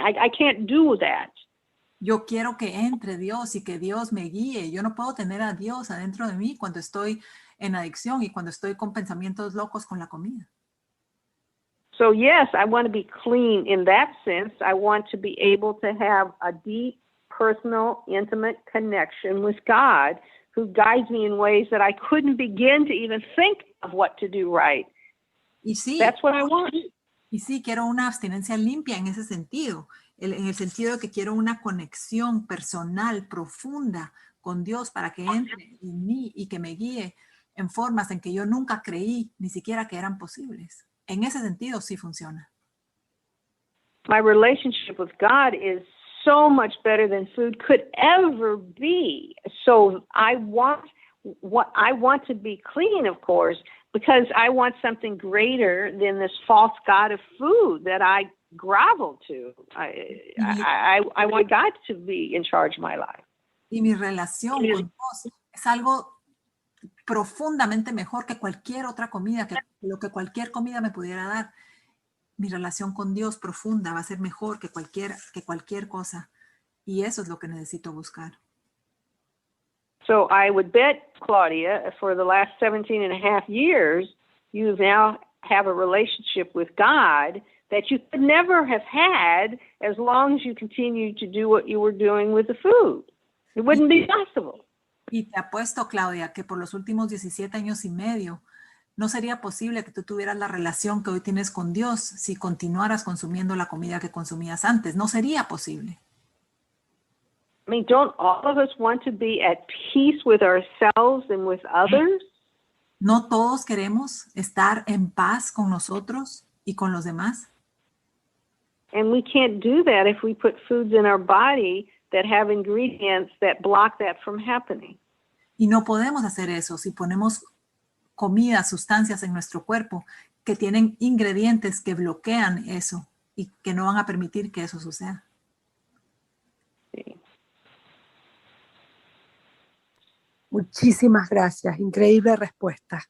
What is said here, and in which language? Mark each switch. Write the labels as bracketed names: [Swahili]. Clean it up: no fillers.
[English] I can't do that. [Spanish] Yo quiero que entre Dios y que Dios me guíe. Yo no puedo tener a Dios adentro de mí cuando estoy en adicción y cuando estoy con pensamientos locos con la comida. [English] So yes, I want to be clean in that sense. I want to be able to have a deep, personal, intimate connection with God who guides me in ways that I couldn't begin to even think of what to do right. [Spanish] Y sí, [English] That's what I want. [Spanish] Y sí, quiero una abstinencia limpia en ese sentido, en el sentido de que quiero una conexión personal profunda con Dios para que entre en mí y que me guíe en formas en que yo nunca creí ni siquiera que eran posibles. En ese sentido sí funciona. [English] My relationship with God is so much better than food could ever be. So I want to be clean, of course, because I want something greater than this false God of food that I grovel to. I want God to be in charge of my life. [Spanish] Y mi relación con Dios es algo profundamente mejor que cualquier otra comida, que lo que cualquier comida me pudiera dar. Mi relación con Dios profunda va a ser mejor que cualquier cosa. Y eso es lo que necesito buscar. [English] So I would bet, Claudia, for the last 17 and a half years, you now have a relationship with God that you could never have had as long as you continued to do what you were doing with the food. It wouldn't be possible. [Spanish] Y te apuesto, Claudia, que por los últimos 17 años y medio no sería posible que tú tuvieras la relación que hoy tienes con Dios si continuaras consumiendo la comida que consumías antes. No sería posible. [English] I mean, don't all of us want to be at peace with ourselves and with others? [Spanish] ¿No todos queremos estar en paz con nosotros y con los demás? [English] And we can't do that if we put foods in our body that have ingredients that block that from happening. [Spanish] Y no podemos hacer eso si ponemos comidas, sustancias en nuestro cuerpo que tienen ingredientes que bloquean eso y que no van a permitir que eso suceda. Muchísimas gracias, increíble respuesta.